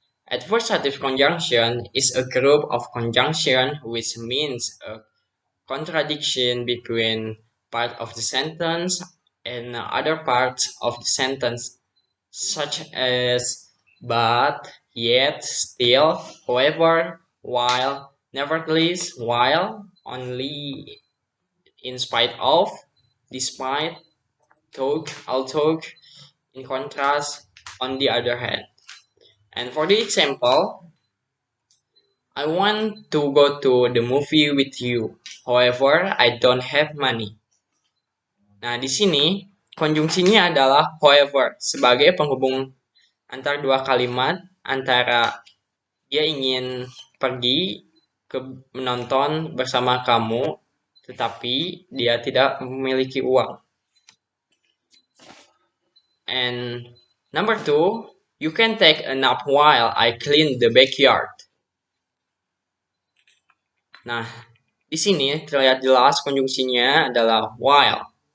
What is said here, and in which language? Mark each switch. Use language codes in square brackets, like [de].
[en] Adversative conjunction is a group of conjunction which means a contradiction between part of the sentence and other parts of the sentence, such as but, yet, still, however, while, nevertheless, while, only, in spite of, despite, though, although, in contrast, on the other hand. And for the example, I want to go to the movie with you. However, I don't have money. [id] Nah, di sini konjungsinya adalah however sebagai penghubung antar dua kalimat antara dia ingin pergi ke menonton bersama kamu, tetapi dia tidak memiliki uang. [en] And number two, you can take a nap while I clean the backyard. [id] Nah, di sini terlihat jelas konjungsinya adalah while.